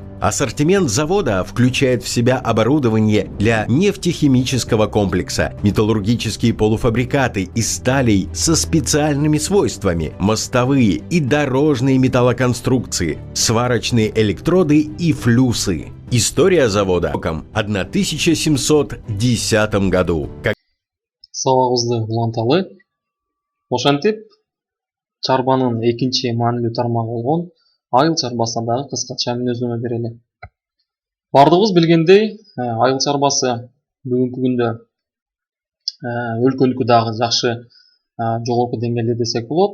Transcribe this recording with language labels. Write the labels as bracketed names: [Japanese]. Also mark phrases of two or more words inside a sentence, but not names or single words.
[Russian] Ассортимент завода включает в себя оборудование для нефтехимического комплекса, металлургические полуфабрикаты из сталей со специальными свойствами, мостовые и дорожные металлоконструкции, сварочные электроды и флюсы. История завода в 1710 году. [Kyrgyz] Сабагыбызды уланталы. Ошентип, чарбанын экинчи маанилүү тармагы болгон айыл чарбасына дагы кыскача мүнөздөмө берели. Бардыгыбыз билгендей, айыл чарбасы бүгүнкү күндө өлкөнүкү дагы жакшы жогорку деңгээлде десек болот.